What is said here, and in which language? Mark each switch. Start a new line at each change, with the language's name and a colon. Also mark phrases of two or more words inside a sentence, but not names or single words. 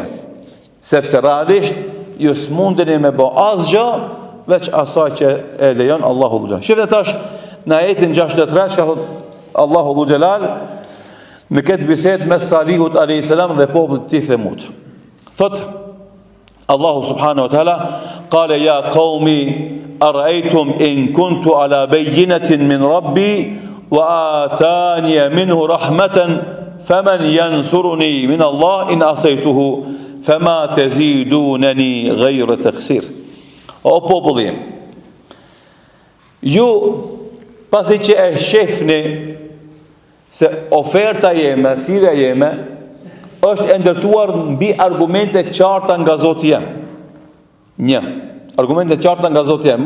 Albanian: Sepse realisht ju s'mundeni me bë asgjë veç asaj që e lejon Allahu Xhelal. Shifni tash në ajetin 63 çka thot Allahu Xhelal në këtë bisedë mes Salihut
Arabic: عليه السلام
Albanian: dhe popullit të tij Themud.
Arabic: Thot الله سبحانه وتعالى قال يا قوم أرأيتم إن كنت على بينة من ربي وآتاني منه رحمة فمن ينصرني من الله إن عصيته فما تزيدونني غير تخسير.
Albanian: O populli, ju pasi që e shefni se oferta jeme, thirrja jeme është e ndërtuar mbi argumente qarta nga Zoti jam. Një, argumente qarta nga Zoti jam.